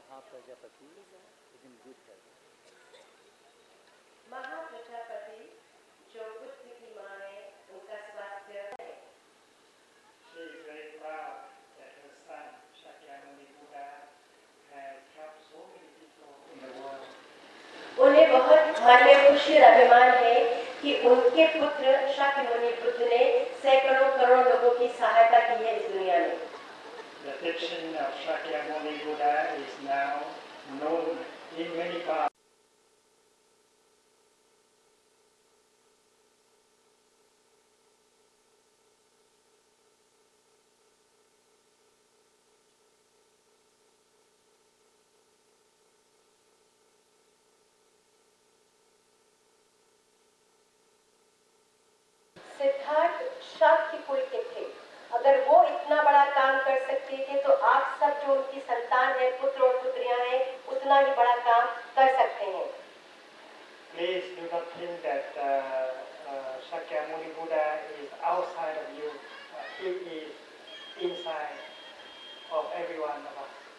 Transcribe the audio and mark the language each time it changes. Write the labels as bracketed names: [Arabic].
[English] Prajapati is in good health. [Hindi] Mahaprajapati जो बुद्ध की माँ है उनका स्वास्थ्य है। [English] She is very proud that her son, Shakyamuni Buddha, has helped so many people in the world. [Hindi] उन्हें बहुत मन में खुशी और अभिमान है कि उनके पुत्र शाक्यमुनि बुद्ध ने सैकड़ों करोड़ों लोगों की सहायता की है इस दुनिया में। [English] The teaching of Shakyamuni Buddha is now known in many parts. [Hindi] Siddharth Shakya कुल के थे। अगर वो इतना बड़ा काम कर सकते थे तो आप सब जो उनकी संतान है, पुत्र और पुत्रियां हैं, उतना ही बड़ा काम कर सकते हैं। [English] Please do not think that Shakyamuni Buddha is outside of you. He is inside of every one of us.